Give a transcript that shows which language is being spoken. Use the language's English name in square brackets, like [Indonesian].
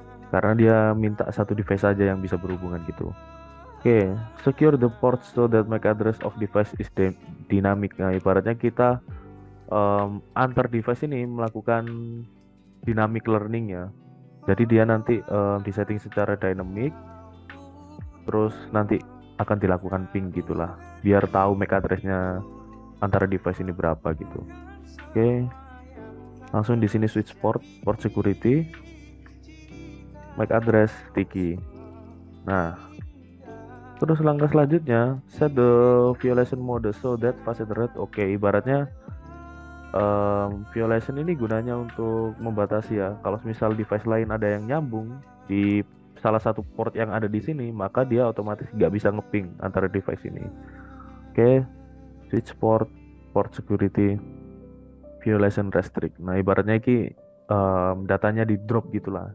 [Indonesian] Karena dia minta satu device saja yang bisa berhubungan gitu. [English] Oke, secure the port so that MAC address of device is dynamic. [Indonesian] Nah, ibaratnya kita antar device ini melakukan dynamic learning ya. Jadi dia nanti disetting secara dynamic, terus nanti akan dilakukan ping gitulah, biar tahu MAC addressnya antara device ini berapa gitu. Oke, langsung di sini switch port security, MAC address sticky. Nah, terus langkah selanjutnya [English] set the violation mode so that fast ethernet. [Indonesian] Oke, ibaratnya violation ini gunanya untuk membatasi ya. Kalau misal device lain ada yang nyambung di salah satu port yang ada di sini, maka dia otomatis nggak bisa ngeping antara device ini. [English] Oke, switch port security, violation restrict. [Indonesian] Nah, ibaratnya ini datanya di drop gitulah.